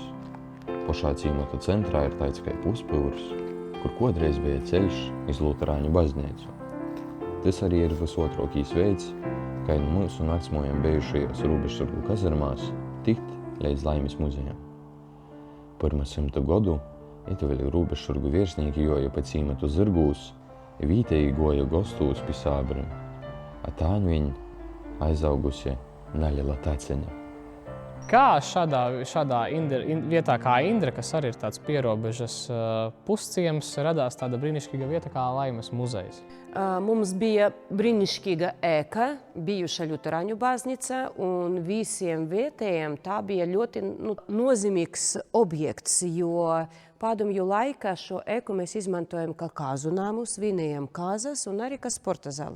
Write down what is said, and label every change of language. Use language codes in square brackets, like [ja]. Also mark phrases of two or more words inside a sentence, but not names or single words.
[ltg] Pašā cīmota centrā ir tāds kā puspilvrs, kur kodreiz bija ceļš iz Luterāņu baznīcu. [lv] Tas arī ir visotrākais veids, kā no mūsu naktsmojiem bijušajās robežsargu kazarmās tikt līdz Laimes muzejam. [ltg] Pirma 100 gadu ietuveļi robežsargu virsnieki joja pa cīmotu zirgūs, vītēji goja gostūs pi sābrim, a tāņ viņ aizaugusi naļela taceņa. [lv] Kā šādā vietā kā Indra, kas arī ir tāds pierobežas pusciems, radās tāda brīnišķīga vieta kā Laimes muzejs? Mums bija brīnišķīga ēka, bijuša Ļuteraņu baznīca, un visiem vietējiem tā bija ļoti nozīmīgs objekts, jo padomju laikā šo ēku mēs izmantojam kā kāzu namu, svinējam kāzas un arī kā sporta zāle.